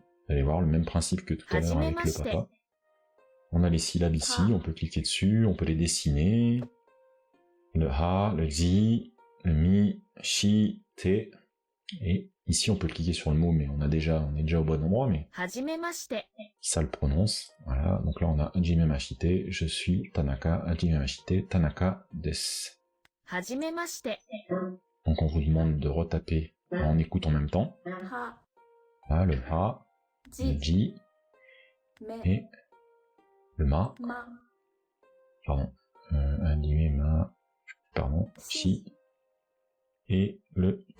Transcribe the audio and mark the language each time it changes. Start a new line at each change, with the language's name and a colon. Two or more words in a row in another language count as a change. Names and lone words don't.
French: Vous allez voir le même principe que tout à l'heure avec le papa. On a les syllabes ici, on peut cliquer dessus, on peut les dessiner. Le ha, le zi, le mi, shi, te. Et ici on peut cliquer sur le mot, mais on est déjà au bon endroit, mais ça le prononce. Voilà, donc là on a
Japanese: はじめまして,
French: je suis Tanaka,
Japanese: はじめまして、田中です.
French: Donc on vous demande de retaper en écoute en même temps. Là, le ha, le ji, et le ma. Pardon.
Japanese: はじめま,
French: pardon, shi, et le te.